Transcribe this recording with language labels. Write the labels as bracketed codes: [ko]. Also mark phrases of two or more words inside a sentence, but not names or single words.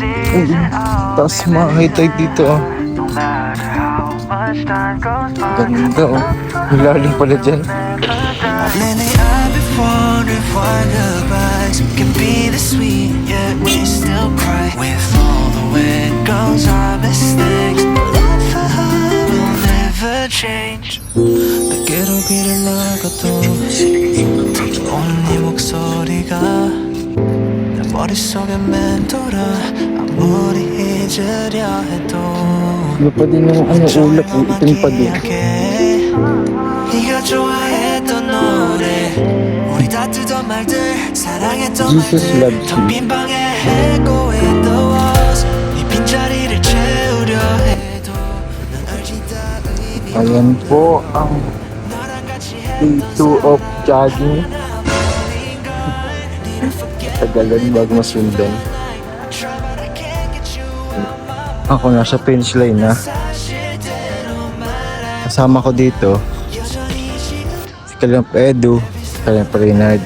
[tl] Tapos makakita dito oh. Ganda oh. Hilalim pala dyan. [en] Lately I've been wondering why goodbyes can be this sweet, yet we still cry. With all the way it goes, our mistakes, but love for her will never change. [ko] 내게로 길을 나가도 들려오는 네 목소리가 내 머릿속에 맴돌아 아무리 잊으려 해도 [tl] Ano pa din yung ano, ulap, itim pa din. [ko] 네가 좋아했던 노래 우리 다투던 말들 사랑했던 [en] Jesus [ko] 말들 [en] loves you. [ko] 텅빈 방에 [en] echo in the walls [ko] 네 빈자리를 채우려 해도 난 알지 다 의미 [tl] Ayan po ang [ko] 너랑 같이 [en] day 2 of jogging. [tl] Tagalan bago masundan. Ako nasa finish line na. Kasama ko dito si Kalimp Edu, Kalimp Reynard.